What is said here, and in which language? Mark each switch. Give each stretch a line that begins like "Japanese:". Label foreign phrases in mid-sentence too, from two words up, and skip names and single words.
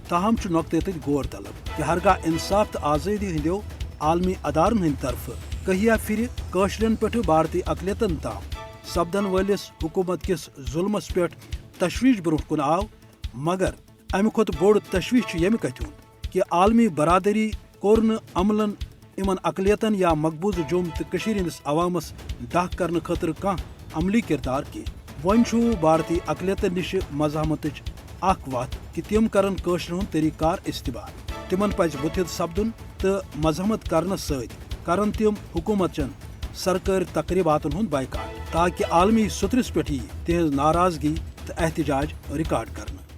Kashmiri: ताहम नुक्ते तथ गौर तलब कि हरगाह इंसाफ तो आज़ादी हंदो आलमी अदारन हंद तरफ कहिया फिर कशरन पे भारतीय अकलियतन ताम सपदन वलिस हुकूमत किस जुल्मस पे तशवीश ब्रोह कुन आव, मगर अमि खुद बोड़ तशवीश यमि कथ हुंद कि आलमी बरादरी कोर न अमलन इमन अकलियतन या मकबूज जुम तो हंदिस अवामस डाक करने खतर कह अमली किरदार की। वन भारतीय अकलियतन निश मजहमत अख वत कि तिम करन कशर हुंद तरीकार इस्तेमाल, तिमन पज बुथिद सपदुन तो मजहमत करन करन तिम हुकूमतचन सरकारी तकरीबातन हुंद बायकाट, ताकि आलमी सतरस पे तिहज नाराजगी तो एहतजाज रिकॉर्ड कर।